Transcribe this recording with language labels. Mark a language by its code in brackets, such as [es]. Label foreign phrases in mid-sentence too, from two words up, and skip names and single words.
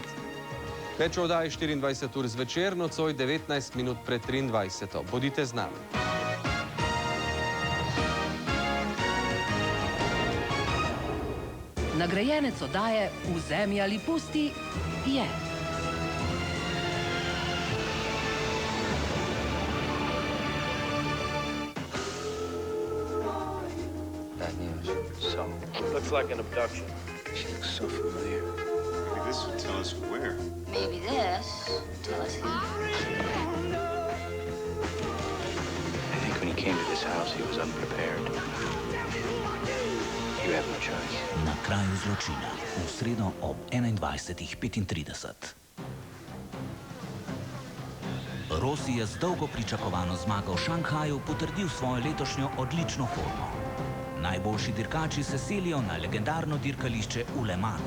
[sl] Več o oddaji 24 ur zvečer, nocoj 19 minut pred 23. Bodite z nami. Nagrajenec oddaje Vzemi ali pusti je. [en] Bad news. So, looks like an abduction. She looks so familiar. Maybe this would tell us where. Maybe this will tell us who. I think when he came to this house, he was unprepared. You have no choice. [sl] Na kraju zločina, v sredo ob 21:35. Rossi je z dolgo pričakovano zmago v Šanghaju potrdil svojo letošnjo odlično formo. Najboljši dirkači se selijo na legendarno dirkališče v Le Manu.